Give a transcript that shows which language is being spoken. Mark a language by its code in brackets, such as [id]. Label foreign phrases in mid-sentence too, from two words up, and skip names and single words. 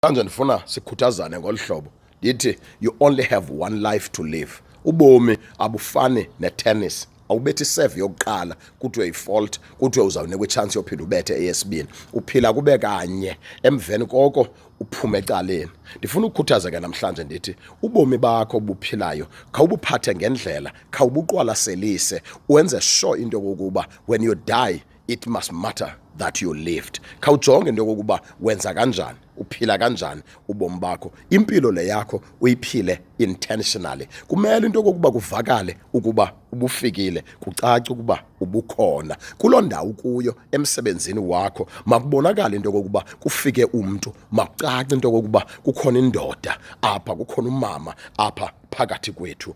[xh] Manje ndifuna sikhuthazane ngolu hlobo ndithi [en] you only have one life to live. [xh] Ubomi abufani netennis. Awubethi serve yokuqala kuthiwe yifault kuthiwe uzawunikwa ichance yophinda ubethe eyesibini. Uphila kube kanye emveni koko uphume ecaleni. Ndifuna ukukhuthaza ke namhlanje ndithi ubomi bakho obuphilayo khawubuphathe ngendlela, khawubuqwalaselise, wenze sure into yokuba [en] when you die it must matter that you lived. [xh] Khawujonge into yokuba wenza kanjani, uphila kanjani ubomi bakho. Impilo le yakho uyiphile intentionally. Kumele into yokuba kuvakale ukuba ubufikile, kucace ukuba ubukhona kuloo ndawo kuyo emsebenzini wakho. Makubonakala into yokuba kufike umuntu, makucace into yokuba kukhona indoda apha, kukhona umama apha phakathi kwethu.